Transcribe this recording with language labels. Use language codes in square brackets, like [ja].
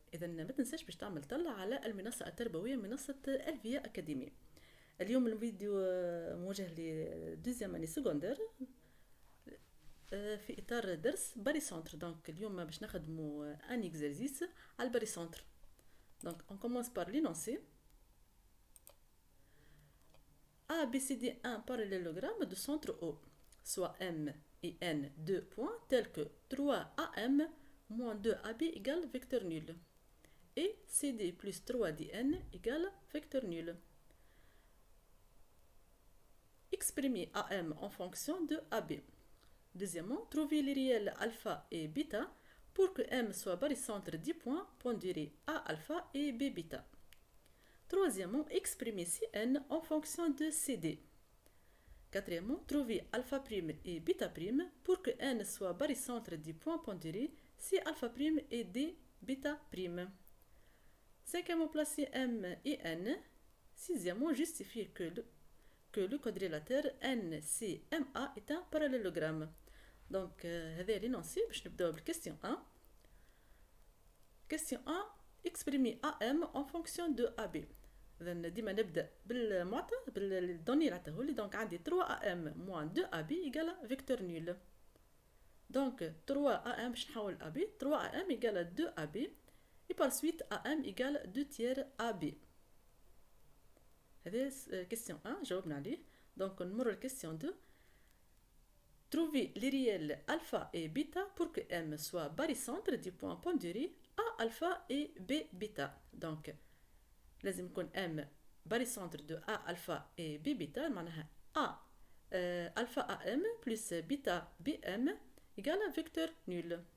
[ar] إذا ما تنساش باش تعمل طلع على المنصة التربوية منصة الفيا أكاديمي. اليوم الفيديو موجه لدوزيام اني سكوندير في إطار درس باري سونتر. دونك اليوم باش نخدمو ان اكزرسيس على الباري سونتر. دونك [fr] on commence par l'énoncé. A, B, C, D, un parallélogramme de centre O, soit M et N deux points tels que 3AM moins 2AB égale vecteur nul et CD plus 3DN égale vecteur nul. Exprimez AM en fonction de AB. Deuxièmement, trouvez les réels alpha et bêta pour que M soit barycentre 10 points pondérés A alpha et B bêta. Troisièmement, exprimez Cn en fonction de CD. Quatrièmement, trouvez alpha prime et bêta prime pour que n soit barycentre du point pondéré C alpha prime et D bêta prime. Cinquièmement, placez M et N. Sixièmement, justifiez que le quadrilatère NCMA est un parallélogramme. [ar] Donc, هذا l'énoncé باش نبداو بالكاستيون 1. [fr] Question 1, exprimez AM en fonction de AB. [ar] إذا ديما نبدا بالمعطى بالدوني اللي عطاهولي. دونك عندي [fr] 3AM moins 2AB égale vecteur nul. دونك 3AM [ar] باش نحول [fr] AB، 3AM égale 2AB et par suite AM égale 2 tiers AB. [ar] هذا question 1 جاوبنا عليه. دونك نمر لكاستيون 2. [fr] Trouvez les réels alpha et bêta pour que M soit barycentre du point pondéré A alpha et B bêta. Donc [ar] لازم يكون [fr] M barycentre de A alpha et B bêta، [ar] معناها [fr] A alpha AM plus bêta BM égale vecteur nul.